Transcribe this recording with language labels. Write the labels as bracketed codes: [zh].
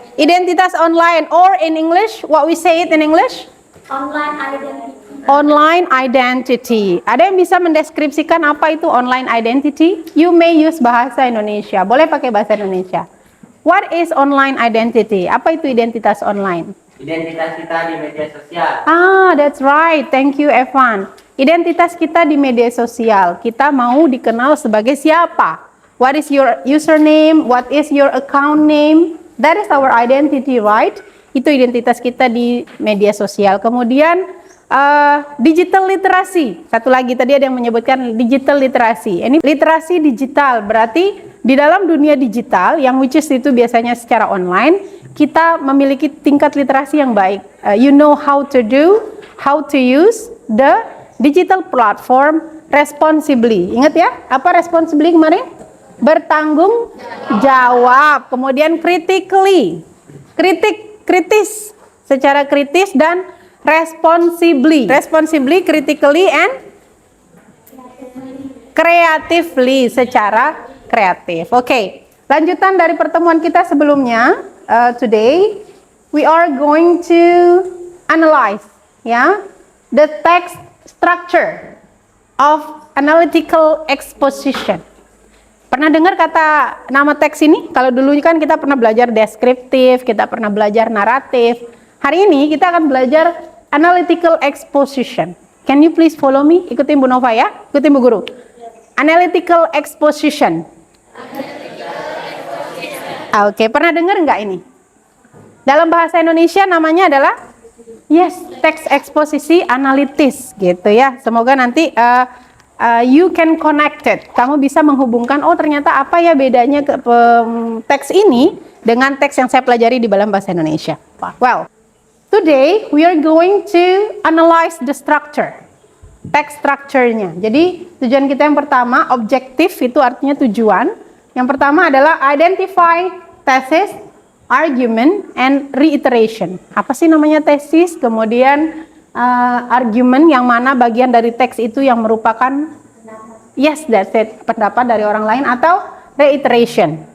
[en] Identitas online, or in English, what we say it in English? Online identity. Online identity. [id] Ada yang bisa mendeskripsikan apa itu online identity? [en] You may use bahasa Indonesia. [id] Boleh pakai bahasa Indonesia. [en] What is online identity? [id] Apa itu identitas online? Identitas kita di media sosial. [en] That's right. Thank you, Evan. [id] Identitas kita di media sosial. Kita mau dikenal sebagai siapa? [en] What is your username? What is your account name? That is our identity, right? [id] Itu identitas kita di media sosial. Kemudian digital literasi. Satu lagi tadi ada yang menyebutkan digital literasi. Ini literasi digital berarti di dalam dunia digital yang [en] which is [id] itu biasanya secara online, kita memiliki tingkat literasi yang baik. [en] You know how to do, how to use the digital platform responsibly. [id] Ingat ya, apa responsibly kemarin? Bertanggung jawab. Kemudian critically. Kritis, secara kritis dan responsibly, [en] critically and creatively, [id] secara kreatif. Oke, lanjutan dari pertemuan kita sebelumnya. [en] Today we are going to analyze the text structure of analytical exposition. [id] Pernah dengar kata nama teks ini? Kalau dulu kan kita pernah belajar deskriptif, kita pernah belajar naratif. Hari ini kita akan belajar analytical exposition. [en] Can you please follow me? [id] Ikutin Bu Nova ya, ikutin Bu Guru. [en] Analytical exposition. [id] Oke, pernah dengar nggak ini? Dalam bahasa Indonesia namanya adalah teks eksposisi analitis gitu ya. Semoga nanti [en] you can connect it. [id] Kamu bisa menghubungkan, oh ternyata apa ya bedanya teks ini dengan teks yang saya pelajari di dalam bahasa Indonesia. [en] Well, today we are going to analyze the structure. Text structure-nya. [id] Jadi tujuan kita yang pertama, objektif itu artinya tujuan. Yang pertama adalah [en] identify thesis, argument, and reiteration. [id] Apa sih namanya tesis? Kemudian argument yang mana bagian dari teks itu yang merupakan [en] yes, that's it, [id] pendapat dari orang lain, atau reiteration.